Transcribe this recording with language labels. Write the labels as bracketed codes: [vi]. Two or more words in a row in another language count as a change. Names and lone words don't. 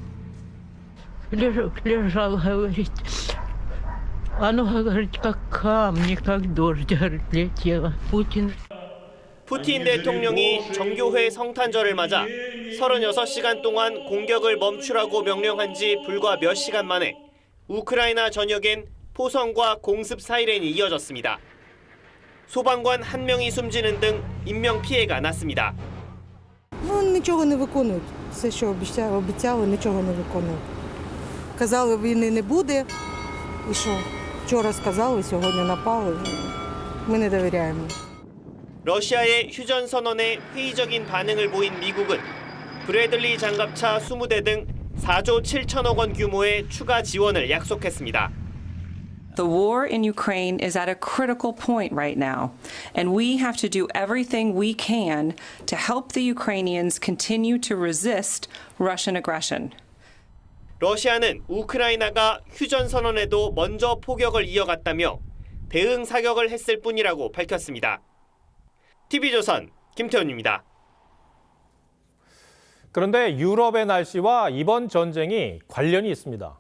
[ko] 푸틴 대통령이 정교회 성탄절을 맞아 36시간 동안 공격을 멈추라고 명령한 지 불과 몇 시간 만에 우크라이나 전역엔 포성과 공습 사이렌이 이어졌습니다. 소방관 1명이 숨지는 등 인명피해가 났습니다. [uk] нічого не виконують. Все, що обіцяли, нічого не виконують. Казали, війни не буде. І що? Вчора сказали, сьогодні напали. Ми не довіряємо. [ko] 러시아의 휴전 선언에 회의적인 반응을 보인 미국은 브래들리 장갑차 20대 등 4조 7천억 원 규모의 추가 지원을 약속했습니다. [en] The war in Ukraine is at a critical point right now, and we have to do everything we can to help the Ukrainians continue to resist Russian aggression. [ko] 러시아는 우크라이나가 휴전 선언에도 먼저 포격을 이어갔다며 대응 사격을 했을 뿐이라고 밝혔습니다. TV조선 김태훈입니다. 그런데 유럽의 날씨와 이번 전쟁이 관련이 있습니다.